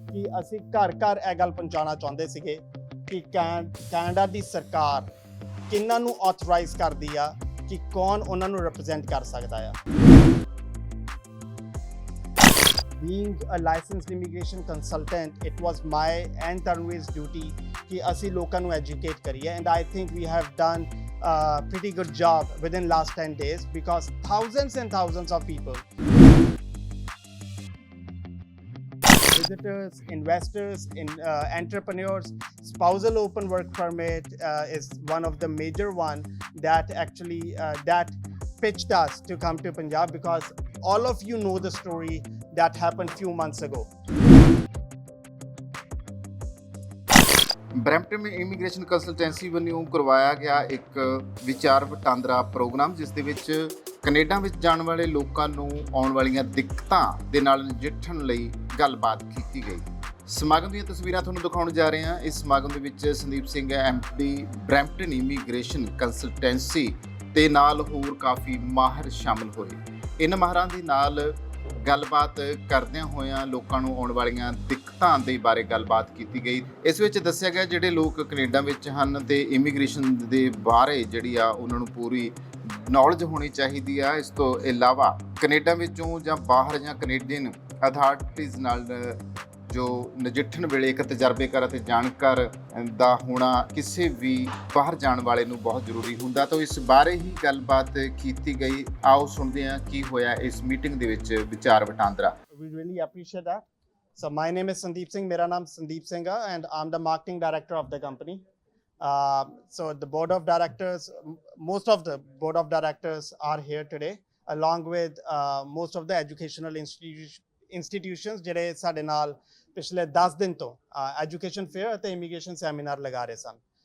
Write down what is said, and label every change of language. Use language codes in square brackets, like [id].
[pa] ਕਿ ਅਸੀਂ ਘਰ ਘਰ ਇਹ ਗੱਲ ਪਹੁੰਚਾਉਣਾ ਚਾਹੁੰਦੇ ਸੀਗੇ ਕਿ ਕੈਨੇਡਾ ਦੀ ਸਰਕਾਰ ਕਿਹਨਾਂ ਨੂੰ ਆਥੋਰਾਈਜ਼ ਕਰਦੀ ਆ ਕਿ ਕੌਣ ਉਹਨਾਂ ਨੂੰ ਰਿਪਰੈਜ਼ੈਂਟ ਕਰ ਸਕਦਾ ਆ। [en] Being a licensed immigration consultant, it was my and Tanvir's duty [pa] कि ਅਸੀਂ ਲੋਕਾਂ ਨੂੰ [en] educate [pa] ਕਰੀਏ, [en] and I think we have done a pretty good job within last 10 days because thousands and thousands of people, visitors, investors, entrepreneurs, spousal open work permit is one of the major one that actually that pitched us to come to Punjab because all of you know the story that happened few months ago. [pa] Brampton immigration consultancy ਵੱਲੋਂ ਕਰਵਾਇਆ ਗਿਆ ਇੱਕ ਵਿਚਾਰ ਵਟਾਂਦਰਾ programme, ਜਿਸ ਦੇ ਵਿੱਚ Canada ਵਿੱਚ ਜਾਣ ਵਾਲੇ ਲੋਕਾਂ ਨੂੰ ਆਉਣ ਵਾਲੀਆਂ ਦਿੱਕਤਾਂ ਦੇ ਨਾਲ ਨਜਿੱਠਣ ਲਈ ਗੱਲਬਾਤ ਕੀਤੀ ਗਈ। ਸਮਾਗਮ ਦੀਆਂ ਤਸਵੀਰਾਂ ਤੁਹਾਨੂੰ ਦਿਖਾਉਣ ਜਾ ਰਹੇ ਹਾਂ। ਇਸ ਸਮਾਗਮ ਦੇ ਵਿੱਚ Sandeep Singh MD Brampton immigration consultancy ਤੇ ਨਾਲ ਹੋਰ ਕਾਫੀ ਮਾਹਰ ਸ਼ਾਮਲ ਹੋਏ। ਇਹਨਾਂ ਮਾਹਰਾਂ ਦੇ ਨਾਲ ਗੱਲਬਾਤ ਕਰਦਿਆਂ ਹੋਇਆਂ ਲੋਕਾਂ ਨੂੰ ਆਉਣ ਵਾਲੀਆਂ ਦਿੱਕਤਾਂ ਦੇ ਬਾਰੇ ਗੱਲਬਾਤ ਕੀਤੀ ਗਈ। ਇਸ ਵਿੱਚ ਦੱਸਿਆ ਗਿਆ ਜਿਹੜੇ ਲੋਕ ਕੈਨੇਡਾ ਵਿੱਚ ਹਨ ਤੇ ਇਮੀਗ੍ਰੇਸ਼ਨ ਦੇ ਬਾਰੇ ਜਿਹੜੀ ਆ ਉਹਨਾਂ ਨੂੰ ਪੂਰੀ ਨੌਲੇਜ ਹੋਣੀ ਚਾਹੀਦੀ ਆ। ਇਸ ਤੋਂ ਇਲਾਵਾ ਕੈਨੇਡਾ ਵਿੱਚੋਂ ਜਾਂ ਬਾਹਰ ਜਾਂ ਕੈਨੇਡੀਅਨ ਅਥਾਰਟੀਜ਼ ਨਾਲ ਜੋ ਨਜਿੱਠਣ ਵੇਲੇ ਇੱਕ ਤਜਰਬੇਕਾਰ ਅਤੇ ਜਾਣਕਾਰ ਦਾ ਹੋਣਾ ਕਿਸੇ ਵੀ ਬਾਹਰ ਜਾਣ ਵਾਲੇ ਨੂੰ ਬਹੁਤ ਜ਼ਰੂਰੀ ਹੁੰਦਾ। ਤਾਂ ਇਸ ਬਾਰੇ ਹੀ ਗੱਲਬਾਤ ਕੀਤੀ ਗਈ। ਆਓ ਸੁਣਦੇ ਹਾਂ ਕੀ ਹੋਇਆ ਇਸ ਮੀਟਿੰਗ ਦੇ ਵਿੱਚ ਵਿਚਾਰ ਵਟਾਂਦਰਾ। [en] We really appreciate that. So my name is Sandeep Singh. [hi] मेरा नाम संदीप सिंह है [en] and I'm the marketing director of the company. So the board of directors, most of the board of directors are here today, along with most of the educational institutions [pa] ਜਿਹੜੇ ਸਾਡੇ ਨਾਲ ਪਿਛਲੇ 10 ਦਿਨ ਤੋਂ education fair ਅਤੇ immigration seminar ਲਗਾ ਰਹੇ ਸਨ।